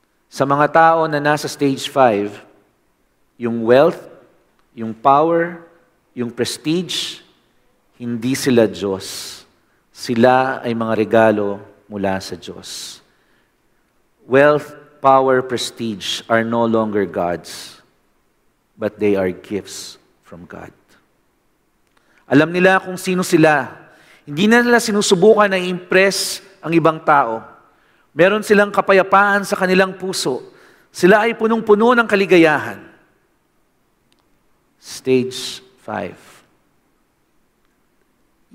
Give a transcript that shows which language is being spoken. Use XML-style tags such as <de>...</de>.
<tl>Sa mga tao na nasa stage 5, yung wealth, yung power, yung prestige, hindi sila Diyos. Sila ay mga regalo mula sa Diyos.</tl> <en>Wealth, power, prestige are no longer God's, but they are gifts from God.</en> <tl>Alam nila kung sino sila. Hindi na nila sinusubukan na i-impress ang ibang tao. Meron silang kapayapaan sa kanilang puso. Sila ay punong-puno ng kaligayahan. Stage 5.</tl>